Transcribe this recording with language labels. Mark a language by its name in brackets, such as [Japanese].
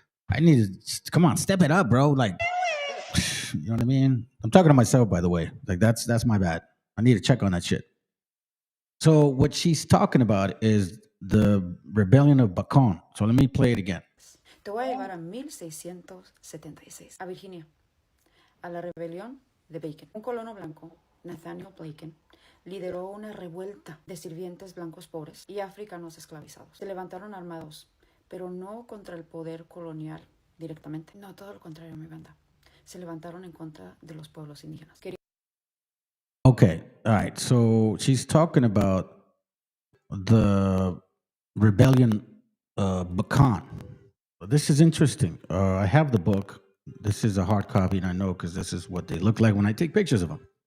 [English] I need to come on, step it up, bro. Like, you know what I mean? I'm talking to myself, by the way. Like, that's my bad. I need to check on that shit. So what she's talking about is the rebellion of Bacon. So let me play it again. [Spanish] Te voy a llevar a 1676, a Virginia, a la rebelión de Bacon. Un colono blanco, Nathaniel Bacon, lideró una revuelta de sirvientes blancos pobres y africanos esclavizados. Se levantaron armados, pero no contra el poder colonial directamente. No, todo lo contrario, mi banda. Se levantaron en contra de los pueblos indígenas. [English] Okay, all right. So she's talking about the rebellion Bacon. This is interesting. I have the book. This is a hard copy, and I know because this is what they look like when I take pictures of them.